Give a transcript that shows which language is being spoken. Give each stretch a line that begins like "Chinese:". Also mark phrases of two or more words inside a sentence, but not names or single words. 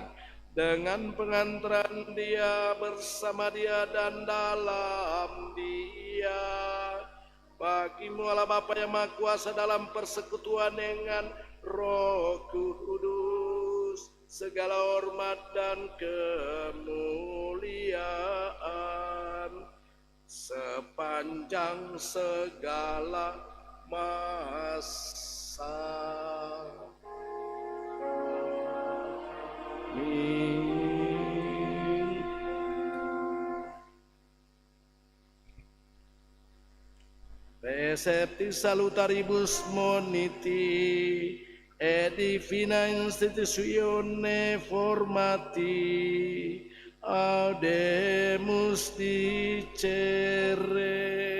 Indonesian: Dengan pengantaran Dia, bersama Dia dan dalam Dia, bagi-Mu Allah Bapa yang Maha Kuasa dalam persekutuan dengan Roh Kudus, segala hormat dan kemuliaan sepanjang segala masa. Amin.
Latin: Recepti salutaribus moniti e divina institutione formati audemus dicere